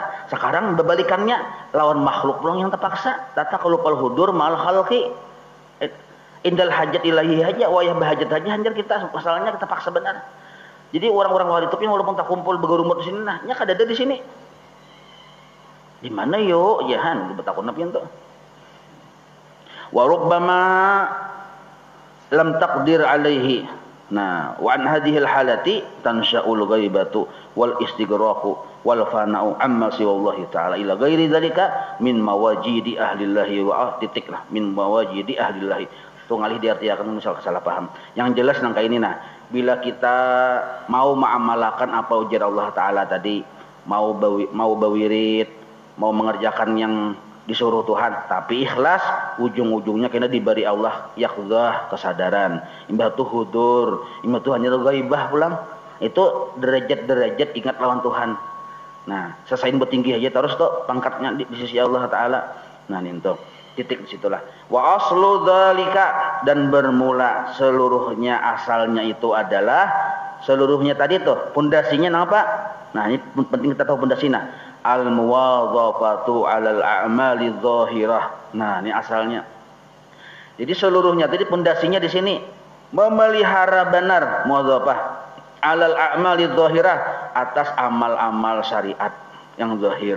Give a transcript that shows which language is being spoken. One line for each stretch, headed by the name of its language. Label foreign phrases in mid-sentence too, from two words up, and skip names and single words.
Banjar: Sekarang berbalikannya lawan makhluk doang yang terpaksa.
Arabic: تتكلف الحضور مع الخلق عند الحاجة إليه
Banjar: aja, wayah bahajat aja hancur kita, masalahnya kita paksa benar. Jadi orang-orang wali itu walaupun tak kumpul bergurumut di sini, nah nya kada ada di sini. Di mana yo? Jahan, betakun apa itu?
Arabic: وربما لم تقدر عليه. Nah, وعن هذه الحالة تنشأ الغيبة والاستغراق والفناء عما سوى الله تعالى إلى غير ذلك من مواجد أهل الله و titiklah من مواجد أهل الله.
Banjar: Itu ngalih diartikan misal salah paham. Yang jelas nangka ini nah, bila kita mau mengamalkan apa ujar Allah Ta'ala tadi, mau bawirid, mau mengerjakan yang disuruh Tuhan, tapi ikhlas, ujung-ujungnya kena diberi Allah yakhdah, kesadaran. Imbah tu hudur, imbah tu hanya ghaibah pulang. Itu derajat-derajat ingat lawan Tuhan. Nah, selesaiin bertinggi aja terus tuh pangkatnya di sisi Allah Ta'ala. Nah, ini tuh titik disitulah.
Arabic: وأصل ذلك,
Banjar: dan bermula seluruhnya asalnya itu adalah seluruhnya tadi tuh pondasinya apa? Nah, ini penting kita tahu pondasinya.
Arabic: المواظبة على الأعمال الظاهرة.
Banjar: Nah, ini asalnya. Jadi seluruhnya tadi pondasinya di sini memelihara benar
Arabic: مواظبة على الأعمال ظاهرة,
Banjar: atas amal-amal syariat yang zahir.